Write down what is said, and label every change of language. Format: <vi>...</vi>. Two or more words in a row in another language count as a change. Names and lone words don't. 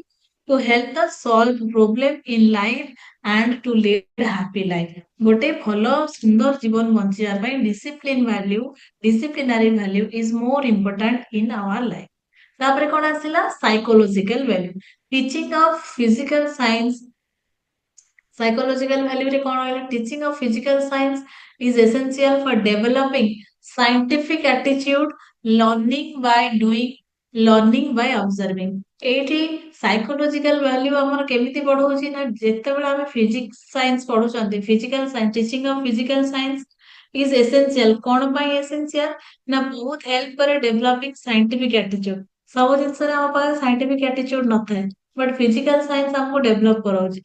<en>to help the solve problem in life and to lead happy life.</en> <or>ଗୋଟେ ଭଲ ସୁନ୍ଦର ଜୀବନ ବଞ୍ଚିବା ପାଇଁ</or> <en>discipline value, disciplinary value is more important in our life.</en> <or>ତାପରେ କଣ ଆସିଲା?</or> <en>psychological value. teaching of physical science. Psychological value</en> <or>ରେ କୌନ ହୋଇଲା?</or> <en>Teaching of physical science is essential for developing scientific attitude, learning by doing, learning by observing। ଏଇଠି psychological value</en> <or>ଆମର କେମିତି ବଢଉଛି ନା ଯେତେବେଳେ ଆମେ</or> <en>physics science ପଢୁଛନ୍ତି, physical science, teaching of physical science is essential.</en> <or>କଣ ପାଇଁ ଏସେନ୍ସିଆଲ? ନା ବହୁତ ହେଲ୍ପ କରେ</or> <en>developing scientific attitude.</en> <or>ସବୁ ଜିନିଷରେ ଆମ ପାଖରେ</or> <en>scientific attitude</en> <or>ନଥାଏ, ବଟ୍ ଫିଜିକାଲ ସାଇନ୍ସ ଆମକୁ ଡେଭଲପ କରାଉଛି।</or>